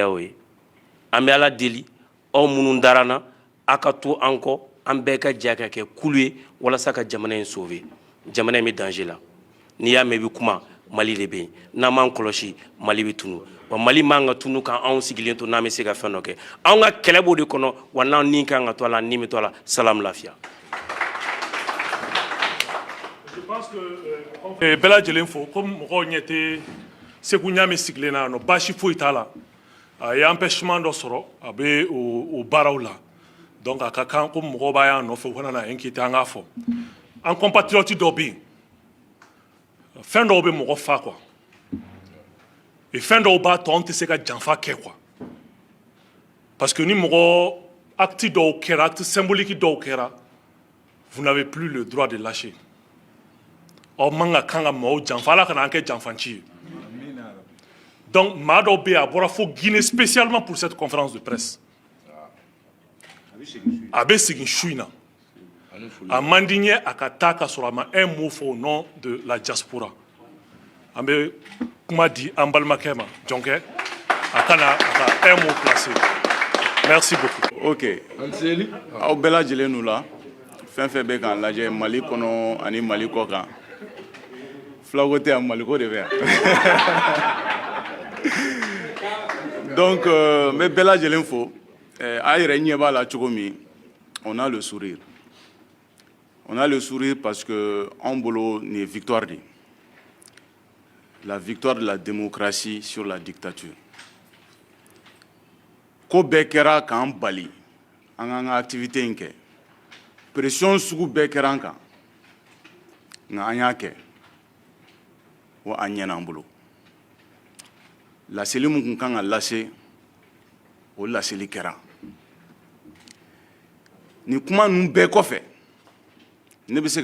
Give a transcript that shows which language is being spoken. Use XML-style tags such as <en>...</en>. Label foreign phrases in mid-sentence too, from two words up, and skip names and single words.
<bm>y'o ye an bɛ Ala deli aw minnu dara an na a ka to an kɔ an bɛɛ ka jɛ ka kɛ kulu ye walasa ka jamana in sauver jamana in bɛ danger la n'i y'a mɛn i bɛ kuma Mali de bɛ yen n'an m'an kɔlɔsi Mali bɛ tunu wa Mali man ka tunu kan anw sigilen to n'an bɛ se ka fɛn dɔ kɛ anw ka kɛlɛ b'o de kɔnɔ wa n'an ni kan ka to a la ni bɛ to a la salam lafiya.</bm> <fr>Je pense que</fr> <bm>bɛɛ lajɛlen fo comme mɔgɔw ɲɛ tɛ Seku Ɲame sigilen na yan nɔ baasi foyi t'a la a ye empêchement dɔ sɔrɔ a bɛ o baaraw la donc a ka kan ko mɔgɔw b'a y'an nɔfɛ u kana na inquiéter an k'a fɔ an compatriote dɔ bɛ yen fɛn dɔw bɛ mɔgɔ fa</bm> <fr>quoi et</fr> <bm>fɛn dɔw b'a to an tɛ se ka janfa kɛ quoi parce que ni mɔgɔ acte dɔw kɛra</bm> <fr>acte symbolique</fr> <bm>dɔw kɛra</bm> <fr>vous n'avez plus le droit de lâcher</fr> <bm>aw man ka kan ka maaw janfa Ala kana an kɛ janfanci ye donc maa dɔw bɛ yen a bɔra fo Guinée</bm> <fr>spécialement pour cette conférence de presse</fr> <bm>a bɛ segin su in na a man di n ye a ka taa ka sɔrɔ a ma</bm> <fr>un mot</fr> <bm>fɔ</bm> <fr>au nom de la diaspora</fr> <bm>an bɛ kuma di an balimakɛ ma Jɔnkɛ a kana a ka</bm> <fr>un mot placer merci beaucoup.</fr> <bm>ok aw bɛɛ lajɛlen n'u la fɛn fɛn bɛ k'an lajɛ Mali kɔnɔ ani Mali kɔ kan fulaw tɛ yan Mali ko de bɛ yan donc n bɛ bɛɛ lajɛlen fo a yɛrɛ ɲɛ b'a la cogo min</bm> <fr>on a le sourire. On a le sourire parce que</fr> <bm>en bolo ni</bm> <fr>victoire de la victoire de la démocratie sur la dictature.</fr> <bm>Ko bɛɛ kɛra k'an bali an k'an ka activité in kɛ pression sugu bɛɛ kɛra an kan nka an y'a kɛ wa an ɲɛna an bolo laseli mun kun kan ka lase o laseli kɛra ni kuma ninnu bɛɛ kɔfɛ ne bɛ se</bm>